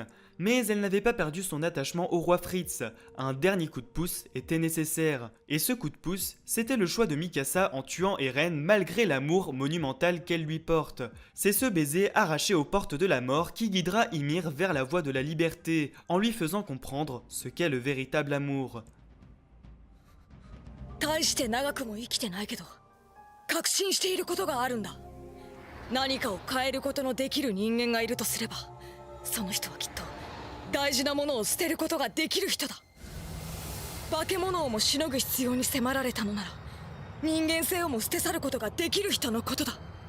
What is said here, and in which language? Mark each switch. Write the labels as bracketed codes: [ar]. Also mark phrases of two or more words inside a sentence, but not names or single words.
[fr] Mais elle n'avait pas perdu son attachement au roi Fritz. Un dernier coup de pouce était nécessaire. Et ce coup de pouce, c'était le choix de Mikasa en tuant Eren malgré l'amour monumental qu'elle lui porte. C'est ce baiser arraché aux portes de la mort qui guidera Ymir vers la voie de la liberté, en lui faisant comprendre ce qu'est le véritable amour. [ja] 大して長くも生きてないけど確信していることがあるんだ。何かを変えることのできる人間がいるとすれば、その人はきっと大事なものを捨てることができる人だ。化け物をもしのぐ必要に迫られたのなら、人間性をも捨て去ることができる人のことだ。